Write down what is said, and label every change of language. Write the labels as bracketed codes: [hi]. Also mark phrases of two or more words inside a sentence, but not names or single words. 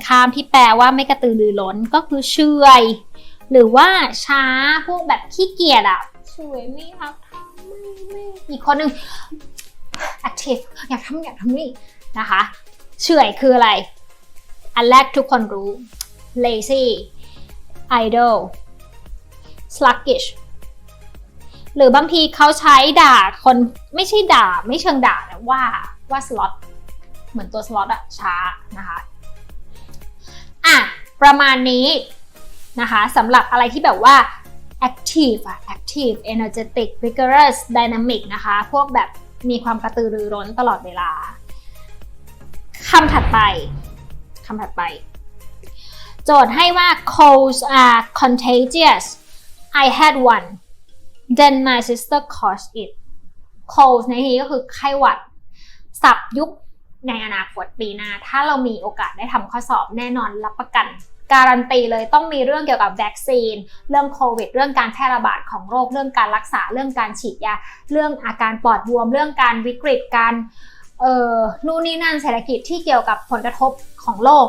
[th] ข้ามที่แปลว่าไม่กระตือรือร้นก็คือเฉื่อยหรือว่าช้าพวกแบบขี้เกียจเฉื่อยไม่อยากทำไม่อีกคนหนึ่ง active อยากทำนี่นะคะเฉื่อยคืออะไรอันแรกทุกคนรู้ [en] lazy idle sluggish [th] หรือบางทีเขาใช้ด่าคนไม่ใช่ด่าไม่เชิงด่าแต่ว่าสล็อตเหมือนตัวสล็อตช้านะคะ ประมาณนี้นะคะสำหรับอะไรที่แบบว่า [en] active energetic vigorous dynamic [th] นะคะพวกแบบมีความกระตือรือร้นตลอดเวลาคำถัดไป โจทย์ให้ว่า [en] colds are contagious I had one then my sister caught it cold [th] ในที่นี้ก็คือไข้หวัดศัพท์ยุคในอนาคตปีหน้าถ้าเรามีโอกาสได้ทำข้อสอบแน่นอนรับ ประกันการันตีเลยต้องมีเรื่องเกี่ยวกับวัคซีนเรื่องโควิดเรื่องการแพร่ระบาดของโรคเรื่องการรักษาเรื่องการฉีดยาเรื่องอาการปอดบวมเรื่องการวิกฤตการนู่นนี่นั่นเศรษฐกิจที่เกี่ยวกับผลกระทบของโลก